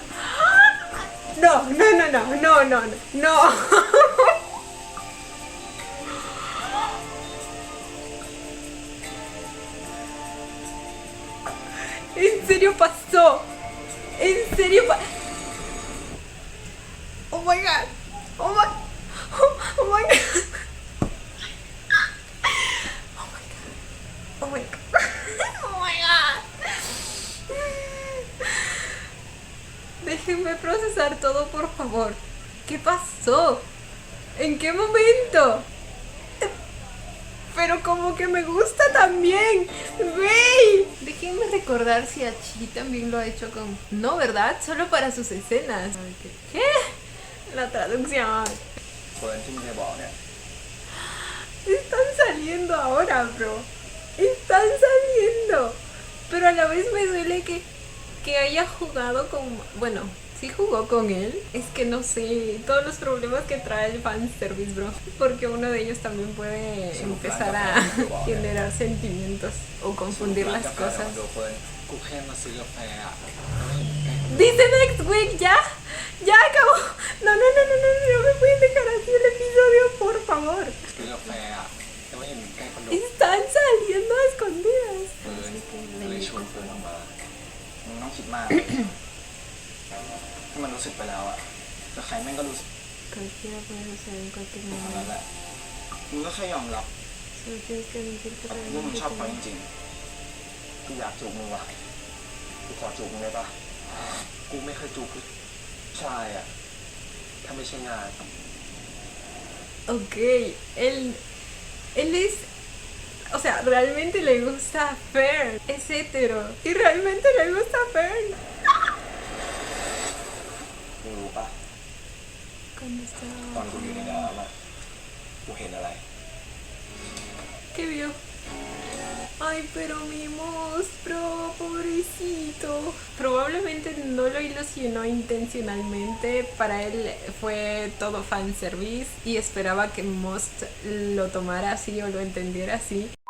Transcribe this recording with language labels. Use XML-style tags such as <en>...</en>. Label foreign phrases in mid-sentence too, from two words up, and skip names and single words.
<es>No. ¿En serio pasó? ¿En serio pasó?</es> <en>Oh my God. Oh my God. Oh my God. Oh my God. Oh my God.</en> <es>Déjenme procesar todo, por favor. ¿Qué pasó? ¿En qué momento? Pero como que me gusta también. ¡Güey! Déjenme recordar si Achi también lo ha hecho con... No, ¿verdad? Solo para sus escenas. ¿Qué? La traducción.</es> <th>เฟิร์นที่มึงเคยบอกเนี่ย</th> <es>Están saliendo ahora, bro. Están saliendo. Pero a la vez me duele que haya jugado con... Bueno, sí jugó con él. Es que no sé todos los problemas que trae el fanservice, bro. Porque uno de ellos también puede empezar a generar sentimientos o confundir las</es> <th>กาแฟ</th> <es>cosas.</es> <th>มาดูเฟิร์นกูแค่มาซื้อกาแฟอ่ะ</th> <es>Dice</es> <en>next week,</en> <es>¿ya? Ya acabó. No me pueden dejar así el episodio, por favor.</es> <th>ซื้อกาแฟอ่ะแต่ว่าเห็นใกล้คอนโด</th> <es>Están saliendo a escondidas.</es> <th>เฟิร์นก็เลยชวนเฟิร์นออกมามึงต้องคิดมาก ถ้ามันรู้สึกไปแล้วอ่ะแต่ใครแม่งก็รู้สึก</th> <es>Cualquiera puede hacer en cualquier</es> <th>เท่านั้น</th> <es>momento.</es> <th>แหละมึงก็แค่ยอมรับ</th> <es>Solo tienes que admitir que</es> <th>ว่ามึง</th> <es>realmente</es> <th>ชอบ</th> <es>te</es> <th>เขาจ</th> <es>gusta.</es> <th>ริงๆกูอยากจูบมึงว่ะกูขอจูบมึงได้ปะกูไม่เคยจูบผู้ชายอ่ะถ้าไม่ใช่งาน</th> <es>Ok, él es... O sea, realmente le gusta a Fern. Es hetero. Y realmente le gusta a Fern.</es> <th>มึงรู้ปะ</th> <es>Cuando</es> <th>ตอน</th> <es>estaba...</es> <th>กูอยู่ในน้ำอ่ะกูเห็นอะไร</th> <es>¿Qué vio? Ay, pero mi monstruo, pobrecito. Probablemente no lo ilusionó intencionalmente. Para él fue todo fanservice y esperaba que Most lo tomara así o lo entendiera así.</es>